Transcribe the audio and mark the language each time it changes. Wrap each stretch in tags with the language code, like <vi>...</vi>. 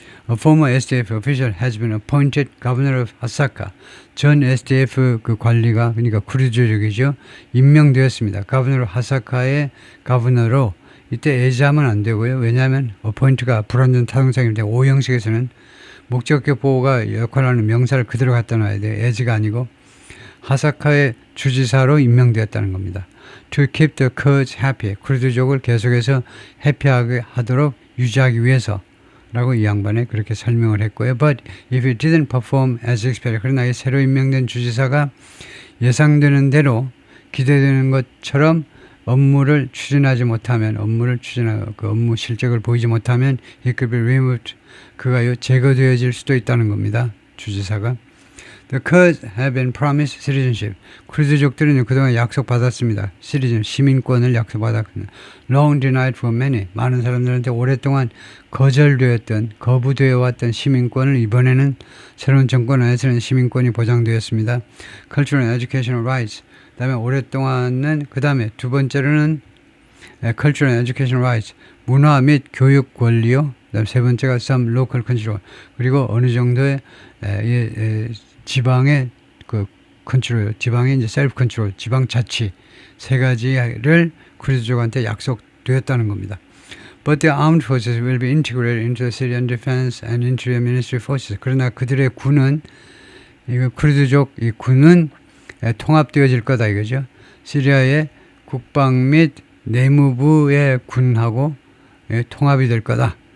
<en>A former SDF official has been appointed governor of Hasaka.</en> <ko>전 SDF 그 관리가 그러니까 쿠르드족이죠. 임명되었습니다.</ko> <en>governor of Hasaka</en> <ko>의 가버너로 이때 애자하면 안 되고요. 왜냐하면 appoint가 불완전 타동사인데 오형식에서는 목적격 보호가 역할하는 명사를 그대로 갖다 놔야 돼요. as가 아니고 하사카의 주지사로 임명되었다는 겁니다.</ko> <en>To keep the Kurds happy.</en> <ko>쿠르드족을 계속해서 해피하게 하도록 유지하기 위해서 라고 이 양반에 그렇게 설명을 했고요.</ko> <en>But if it didn't perform as expected.</en> <ko>그러나 이 새로 임명된 주지사가 예상되는 대로 기대되는 것처럼 업무를 추진하지 못하면 그 업무 실적을 보이지 못하면</ko> <en>he could be removed.</en> <ko>그가 제거되어질 수도 있다는 겁니다. 주지사가.</ko> <en>The Kurds have been promised citizenship.</en> <ko>쿠르드족들은 그동안 약속받았습니다. 시민권을 약속받았습니다.</ko> <en>Long denied for many.</en> <ko>많은 사람들한테 오랫동안 거부되어 왔던 시민권을 이번에는 새로운 정권 안에서는 시민권이 보장되었습니다.</ko> <en>Cultural and educational rights.</en> <ko>그 다음에 두 번째로는</ko> <en>cultural and educational rights.</en> <ko>문화 및 교육 권리요. 그다음 세 번째가</ko> <en>some local control.</en> <ko>그리고 어느 정도의 지방의 그 컨트롤, 지방의 이제 셀프 컨트롤, 지방 자치 세 가지를 쿠르드족한테 약속되었다는 겁니다.</ko> <en>But the armed forces will be integrated into the Syrian defense and interior ministry forces.</en> <ko>그러나 그들의 군은 쿠르드족 이 군은 통합되어질 거다 이거죠. 시리아의 국방 및 내무부의 군하고 통합이 될 거다.</ko>